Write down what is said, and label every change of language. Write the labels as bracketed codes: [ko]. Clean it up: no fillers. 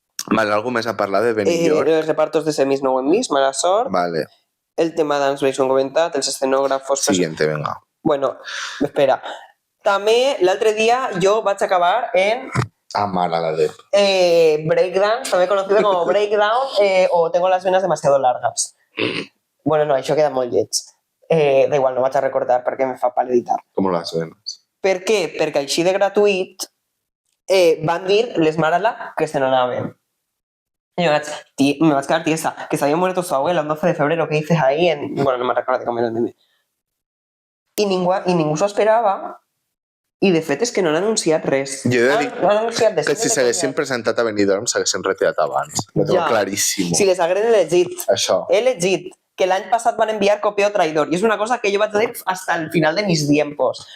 [ca] Vale, algo més a parlar de Benidorm? Els repartos de semis no ho hem vist, mala sort. Vale. El tema Dance Breaks ho hem comentat, els escenògrafos... [es] Siguiente, venga. Bueno, espera. [ca] També l'altre dia jo vaig acabar en... Mala la de... [es] breakdance, també conocido como breakdown, o tengo las venas demasiado largas. [ca] Bueno, no, això queda molt lleig. Da igual, no vaig a recordar perquè me fa pal editar. Com les venes. Per què? Perquè així de gratuït van dir les Marala que se n'anaven. [es] Y [ca] me vaig quedar [es] tiesa, que se había muerto su abuela el 12 de febrero, ¿qué dices ahí? Bueno, no me recuerdo cómo era el meme. [ca] I ningú s'ho esperava, i de fet és que no han anunciat res. Jo he de dir que si s'haguessin presentat a Benidorm s'haguessin retirat abans. [es] Lo tengo claríssim. [ca] Si les hagueren elegit. Això. He elegit que l'any passat van enviar copio traïdor, i és una cosa que jo vaig dir [es] hasta el final de mis tiempos.